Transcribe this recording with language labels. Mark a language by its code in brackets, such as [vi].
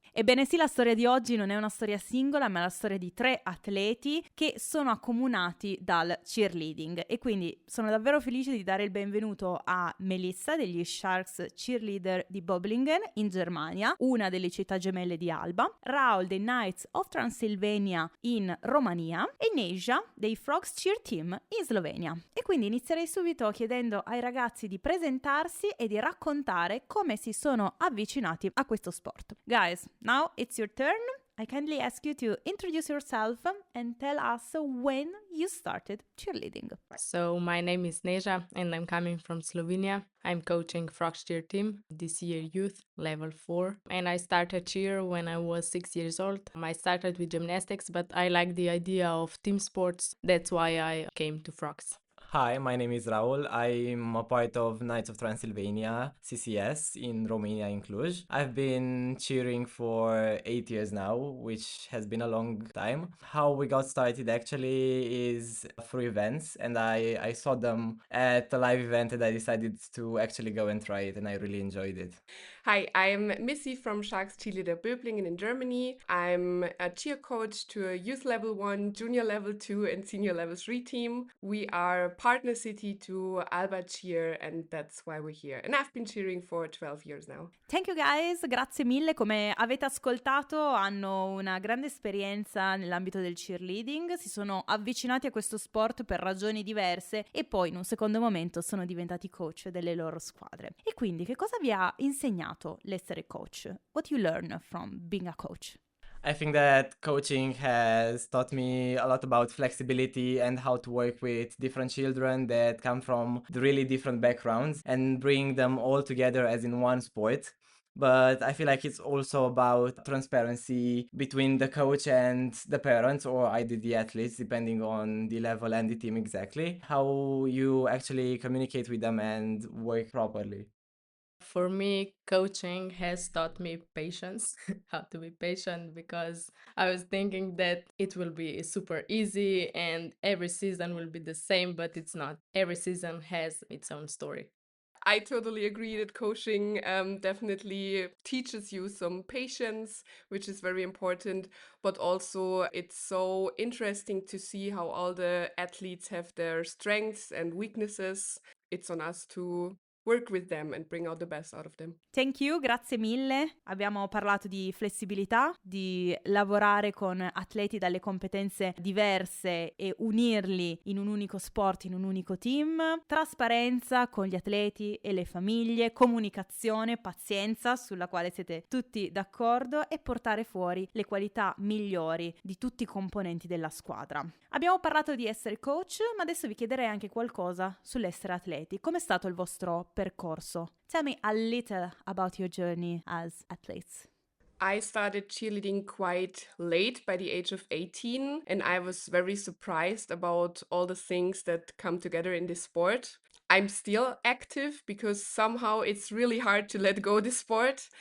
[it] Ebbene sì, la storia di oggi non è una storia singola ma è la storia di 3 atleti che sono accomunati dal cheerleading e quindi sono davvero felice di dare il benvenuto a Melissa degli Sharks Cheerleader di Böblingen in Germania, una delle città gemelle di Alba, Raul dei Knights of Transylvania in Romania e Neža dei Frogs Cheer Team in Slovenia. E quindi inizierei subito chiedendo ai ragazzi di presentarsi e di raccontare come si sono avvicinati a questo sport. [en] Guys, now it's your turn. I kindly ask you to introduce yourself and tell us when you started cheerleading. So my name is Neža and I'm coming from Slovenia. I'm coaching Frogs Cheer team this year youth level 4 and I started cheer when I was 6 years old. I started with gymnastics but I like the idea of team sports. That's why I came to Frogs. Hi, my name is Raul. I'm a part of Knights of Transylvania, CCS, in Romania, in Cluj. I've been cheering for 8 years now, which has been a long time. How we got started actually is through events, and I saw them at a live event and I decided to actually go and try it, and I really enjoyed it. Hi, I'm Missy from Sharks Cheerleader Böblingen in Germany. I'm a cheer coach to a youth level 1, junior level 2 and senior level 3 team. We are partner city to Alba Cheer and that's why we're here. And I've been cheering for 12 years now. Thank you guys, [it] grazie mille. Come avete ascoltato hanno una grande esperienza nell'ambito del cheerleading, si sono avvicinati a questo sport per ragioni diverse e poi in un secondo momento sono diventati coach delle loro squadre. E quindi che cosa vi ha insegnato l'essere coach? [en] What you learn from being a coach? I think that coaching has taught me a lot about flexibility and how to work with different children that come from really different backgrounds and bring them all together as in one sport. But I feel like it's also about transparency between the coach and the parents, or either the athletes, depending on the level and the team exactly, how you actually communicate with them and work properly. For me, coaching has taught me patience, how to be patient, because I was thinking that it will be super easy and every season will be the same, but it's not. Every season has its own story. I totally agree that coaching definitely teaches you some patience, which is very important, but also it's so interesting to see how all the athletes have their strengths and weaknesses. It's on us to work with them and bring out the best out of them. Thank you, [it] grazie mille. Abbiamo parlato di flessibilità, di lavorare con atleti dalle competenze diverse e unirli in un unico sport, in un unico team, trasparenza con gli atleti e le famiglie, comunicazione, pazienza sulla quale siete tutti d'accordo e portare fuori le qualità migliori di tutti i componenti della squadra. Abbiamo parlato di essere coach, ma adesso vi chiederei anche qualcosa sull'essere atleti. Com'è stato il vostro percorso? [en] Tell me a little about your journey as athletes. I started cheerleading quite late, by the age of 18, and I was very surprised about all the things that come together in this sport. I'm still active because somehow it's really hard to let go this sport.